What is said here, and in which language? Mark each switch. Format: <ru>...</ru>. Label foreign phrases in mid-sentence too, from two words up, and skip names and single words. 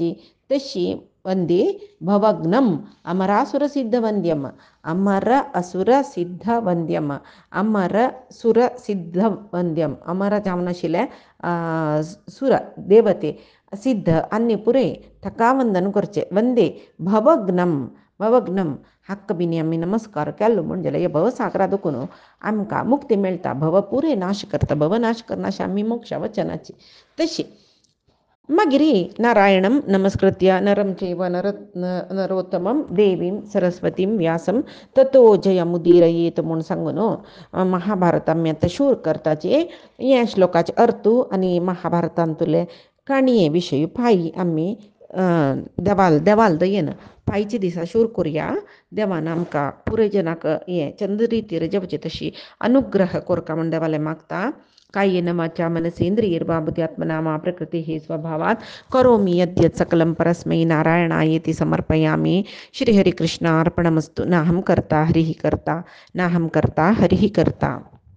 <kok>तशी</kok> <sa>वंदे भवग्नम अमरासुरसिद्धवन्द्यम अमर असुरसिद्धवन्द्यम अमर सुरसिद्धवन्द्यम</sa> <kok>अमर जामनशिले सुर देवते सिद्ध अन्य पुरे थकावंदन करचे</kok> <sa>वंदे भवग्नम</sa> <kok>हक्क बिनी आम्ही नमस्कार केलो म्हणजे हे भवसागरा दुखून आमकां मुक्ती मेळटा भव पुरे नाश करता भवनाश करनाशी आम्ही मोक्षा वचनाची तशी मागीर</kok> <sa>नारायणं नमस्कृत्य नरं चैव नरोत्तमं देवीं सरस्वतीं व्यासं ततो जयमुदीरयेत</sa> <kok>म्हूण सांगून महाभारतांत आतां शूर करताचे हे श्लोकाचे अर्थ आनी महाभारतांतले काणये विशयी पायी आमी देवाल दयेन पायचे दिसा शूर करुया देवान आमकां पुरे जनाक हे चंद रितीर जपचे तशी अनुग्रह कोरका म्हण देवाले मागता</kok> <sa>कायेन वाचा मनसेन्द्रियैर्वा मा प्रकृतिः स्वभावात् करोमि यद्यत् सकलं परस्मै नारायणायेति समर्पयामि श्रीहरिकृष्णार्पणमस्तु नाहं कर्ता हरिः कर्ता नाहं कर्ता हरिः कर्ता।</sa>